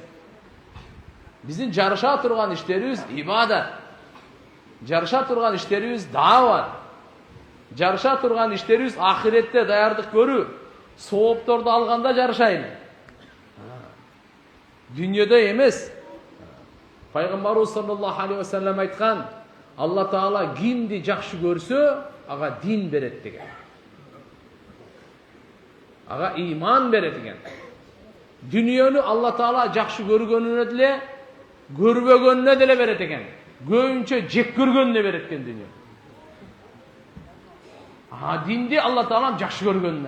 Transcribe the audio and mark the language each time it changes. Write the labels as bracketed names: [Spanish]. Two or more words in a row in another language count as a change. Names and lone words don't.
[Kyrgyz] Биздин жарыша турган иштерибиз ибадат. Жарыша турган иштерибиз даават. Жарыша турган иштерибиз ахиретте даярдык көрүү, соопторду алганда жарышайлы. Дүньеде эмес. Пайгамбарыбыз [Arabic] صلى الله عليه وسلم [Kyrgyz] айткан, Алла Таала кимди жакшы көрсө, ага дин берет деген. Ага иман берет деген. Дүнүйөнү Алла Таала жакшы көргөнүнө деле, көрбөгөнүнө деле берет экен. Көбүнчө жек көргөнүнө берет экен дүнүйө. Динди Алла Таала жакшы көргөнүнө.